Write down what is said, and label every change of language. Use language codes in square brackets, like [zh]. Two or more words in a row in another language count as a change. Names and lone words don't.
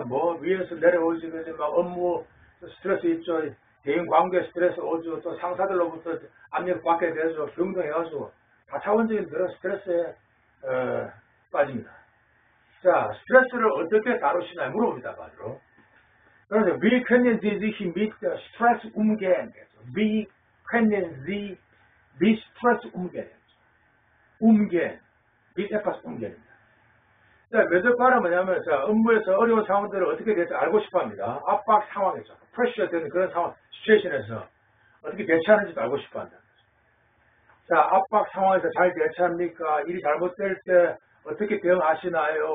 [ko] 위에서 내려오지, 업무 스트레스 있죠. 대인 관계 스트레스 오죠. 또 상사들로부터 압력 받게 되죠. 경동해가지고 다차원적인 그런 스트레스에 빠집니다. 자, 스트레스를 어떻게 다루시나요? 물어봅니다. 바로. [de] 그래서 wie können Sie sich mit Stress umgehen? Wie können Sie mit Stress umgehen? umgehen. mit etwas umgehen입니다. [ko] 자, 면접관은 뭐냐면 업무에서 어려운 상황들을 어떻게 대처 알고 싶어합니다. 압박 상황에서 프레셔 되는 그런 상황, 시츄에이션에서 어떻게 대처하는지도 알고 싶어한다. 자, 압박 상황에서 잘 대처합니까? 일이 잘못될 때 어떻게 대응하시나요?